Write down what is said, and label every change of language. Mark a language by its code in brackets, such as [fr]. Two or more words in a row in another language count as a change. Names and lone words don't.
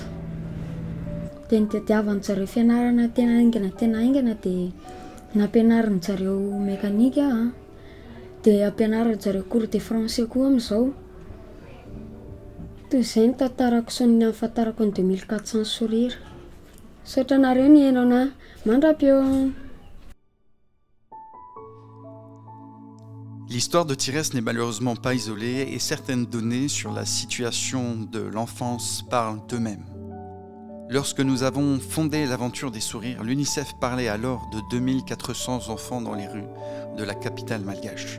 [mg] Dia nitadiavany zareo fianarana tena aingana dia nampianarin zareo mekanika dia ampianarin zareo [fr] cours de français [mg] koa amin'izao. Toy izay ny tantarako sy ny ahafantarako ny 2400 sourire. Saotra nareo ny hainao na mandra-peo. [fr] L'histoire de Thérèse n'est malheureusement pas isolée et certaines données sur la situation de l'enfance parlent d'eux-mêmes. Lorsque nous avons fondé l'aventure des sourires, l'UNICEF parlait alors de 2400 enfants dans les rues de la capitale malgache.